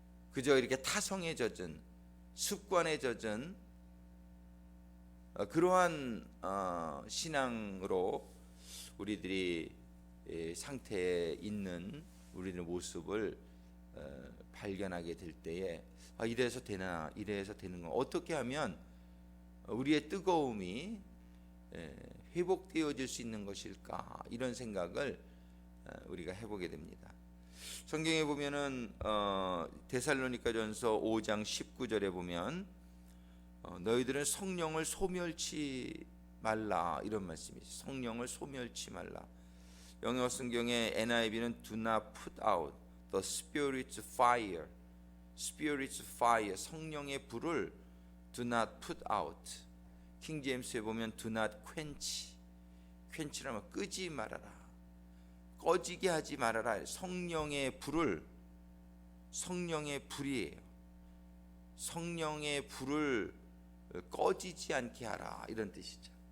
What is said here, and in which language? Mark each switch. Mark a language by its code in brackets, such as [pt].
[ko] 그저 이렇게 타성에 젖은, 습관에 젖은 그러한 신앙으로 우리들이 상태에 있는 우리들의 모습을 발견하게 될 때에 이래서 되나, 이래서 되는 거, 어떻게 하면 우리의 뜨거움이 회복되어질 수 있는 것일까, 이런 생각을 우리가 해보게 됩니다. 성경에 보면은 데살로니가전서 5장 19절에 보면 너희들은 성령을 소멸치 말라, 이런 말씀이 있어요. 성령을 소멸치 말라. 영어 성경의 [en] NIV는 do not put out the Spirit's fire. Spirit's fire, [ko] 성령의 불을 [en] do not put out. [ko] 킹 제임스에 보면 [en] do not quench. [ko] quench라면 끄지 말아라, 꺼지게 하지 말아라. 성령의 불을, 성령의 불이에요. 성령의 불을 꺼지지 않게 하라, 이런 뜻이죠.